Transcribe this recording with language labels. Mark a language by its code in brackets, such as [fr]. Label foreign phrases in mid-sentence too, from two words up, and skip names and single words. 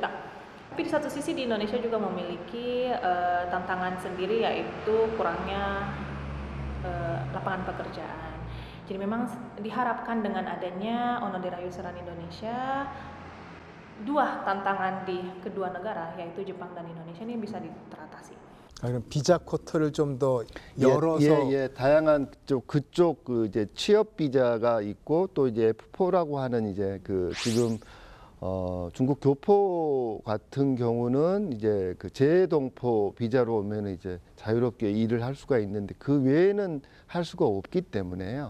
[id] Tapi di satu sisi di Indonesia juga memiliki tantangan sendiri yaitu kurangnya lapangan pekerjaan. Jadi memang diharapkan dengan adanya Onodera Yuseran Indonesia dua tantangan di kedua negara yaitu Jepang dan Indonesia ini bisa teratasi. [ko] 그럼 비자 쿼터를 좀 더 열어서 다양한 그쪽 이제 취업 비자가 있고 또 이제 F4라고 하는 이제 지금 중국 교포 같은 경우는 이제 재동포 비자로 오면 이제 자유롭게 일을 할 수가 있는데 그 외에는 할 수가 없기 때문에요.